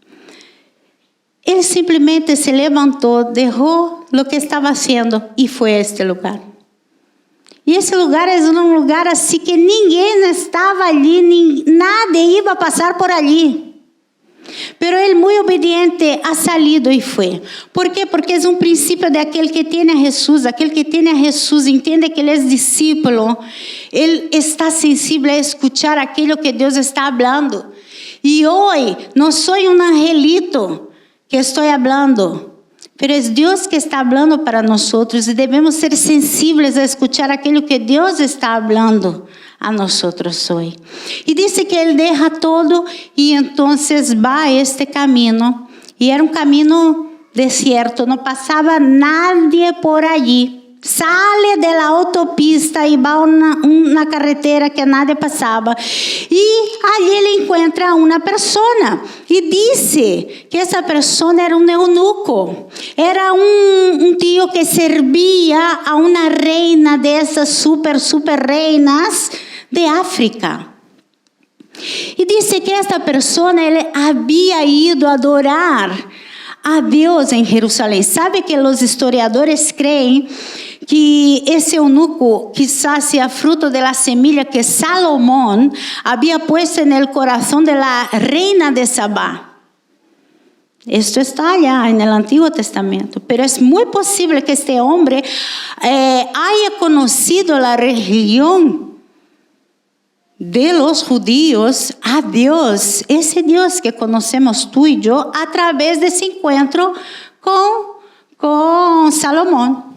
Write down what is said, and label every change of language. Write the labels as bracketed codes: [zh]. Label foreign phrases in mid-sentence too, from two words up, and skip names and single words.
[pt] Ele simplesmente se levantou, deixou o que estava fazendo e foi a este lugar. E esse lugar é um lugar assim que ninguém estava ali, nada ia passar por ali. Pero ele, muito obediente, [es] ha salido [pt] e foi. ¿Por quê? Porque é um princípio de aquele que tem a Jesus. Aquele que tem a Jesus entende que ele é discípulo. Ele está sensível a escuchar aquilo que Deus está falando. E hoje, não sou um angelito que estou falando. Pero é Deus que está falando para nós. E devemos ser sensíveis a escuchar aquilo que Deus está falando a nós hoje. E disse que ele deixa todo e então vai a este caminho. E era um caminho deserto, não passava [es] nadie por allí. [pt] Sale de la autopista e vai na carretera que nadie passava. E ali ele encontra uma pessoa. E disse que essa pessoa era um eunuco. Era um tio que servia a uma reina dessas super reinas de África. E disse que esta pessoa ele havia ido adorar a Deus em Jerusalém. Sabe que os historiadores creem que esse eunuco [es] quizás sea fruto de la semilla que Salomón había puesto en el corazón de la reina de Sabá. Esto está allá en el Antiguo Testamento, pero es muy posible que este hombre haya conocido la religión de los judíos a Dios, ese Dios que conocemos tú y yo a través de ese encuentro con Salomón.